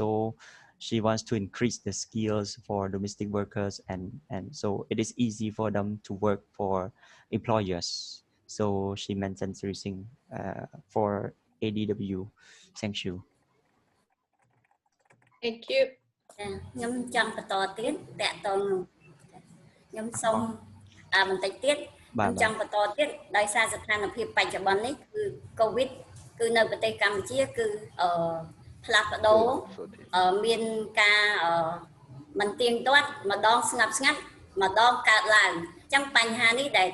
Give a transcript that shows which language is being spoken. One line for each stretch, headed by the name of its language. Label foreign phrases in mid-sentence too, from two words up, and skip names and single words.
English: So she wants to increase the skills for domestic workers, and so it is easy for them to work for employers. So she mentioned 3 things for IDWF. Thank you. Thank you.
Khmer: ខ្ញុំចង់បន្តទៀតតកតងខ្ញុំសូមបន្តិចទៀតខ្ញុំចង់បន្តទៀតដោយសារស្ថានភាពបច្ចុប្បន្ននេះគឺ COVID គឺនៅប្រទេស កម្ពុជាគឺផ្លាស់ប្ដូរមានការមិនទៀងទាត់ម្ដងស្ងាត់ស្ងាត់ម្ដងកើតឡើងអញ្ចឹងបញ្ហានេះដែល